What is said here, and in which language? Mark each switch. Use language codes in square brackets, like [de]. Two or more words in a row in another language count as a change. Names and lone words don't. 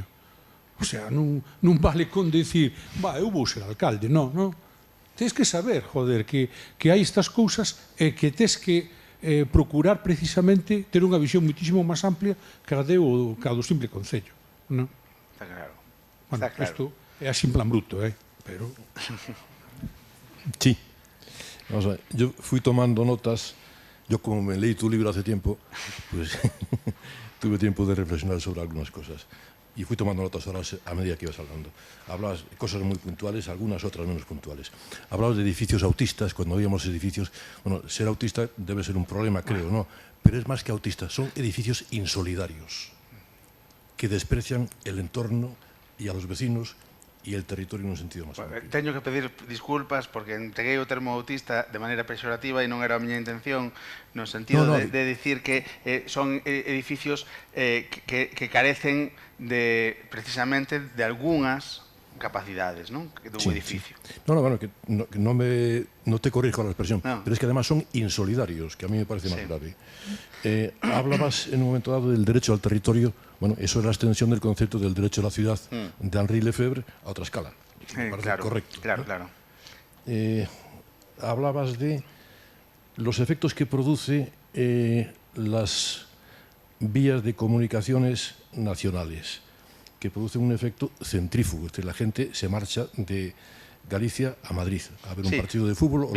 [es] O sea, [gl] non vale con decir, eu vou ser alcalde, non. Tens que saber, joder, que hai estas cousas e que tens que procurar precisamente ter unha visión muitísimo máis amplia que a do simple concello. Está claro. Bueno, isto é así en plan bruto, pero... Sí. [es] Vamos a ver, yo fui tomando notas, yo como me leí tu libro hace tiempo, pues tuve tiempo de reflexionar sobre algunas cosas. Y fui tomando notas ahora a medida que ibas hablando. Hablabas de cosas muy puntuales, algunas otras menos puntuales. Hablabas de edificios autistas, cuando veíamos edificios... Bueno, ser autista debe ser un problema, creo, ¿no? Pero es más que autista, son edificios insolidarios, que desprecian el entorno y a los vecinos y el territorio en un sentido más amplio. [gl] Teño que pedir disculpas porque entreguei o termo autista de maneira pexorativa e non era a miña intención no sentido de dicir que son edificios que carecen precisamente de algunhas capacidades, non? Dun edificio. [es] Bueno, que no te corrijo la expresión, pero es que además son insolidarios, que a mí me parece más grave. Hablabas en un momento dado del derecho al territorio. Bueno, eso es la extensión del concepto del derecho a la ciudad de Henri Lefebvre a otra escala. Me parece correcto. Claro. Hablabas de los efectos que produce las vías de comunicaciones nacionales, que producen un efecto centrífugo, es decir, la gente se marcha de Galicia a Madrid a ver un partido de fútbol o